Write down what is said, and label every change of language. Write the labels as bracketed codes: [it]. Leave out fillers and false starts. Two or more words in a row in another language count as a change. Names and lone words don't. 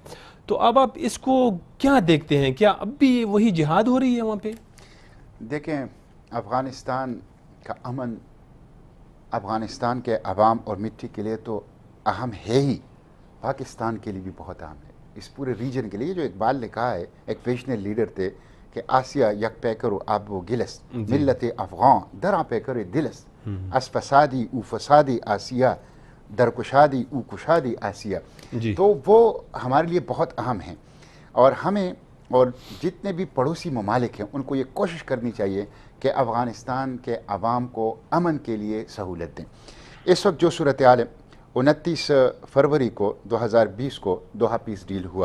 [ur] تو اب آپ اس کو کیا دیکھتے ہیں, کیا اب بھی وہی جہاد ہو رہی ہے وہاں پہ؟ دیکھیں, افغانستان کا امن افغانستان کے عوام اور مٹی کے لیے تو اہم ہے ہی, پاکستان کے لیے بھی بہت اہم ہے, اس پورے ریجن کے لیے. جو اقبال نے کہا ہے, ایک [en] visionary leader [ur] تھے, کہ [fa] آسیا یک پیکر آب و گلس ملت افغان درا پیکر دلس اس فسادی او فسادی آسیا در کشادی او کشادی آسیا. [ur] تو وہ ہمارے لیے بہت اہم ہیں, اور ہمیں اور جتنے بھی پڑوسی ممالک ہیں ان کو یہ کوشش کرنی چاہیے کہ افغانستان کے عوام کو امن کے لیے سہولت دیں. اس وقت جو صورتحال ہے, 29 فروری کو 2020 کو دوحہ [en] peace deal [ur] ہوا.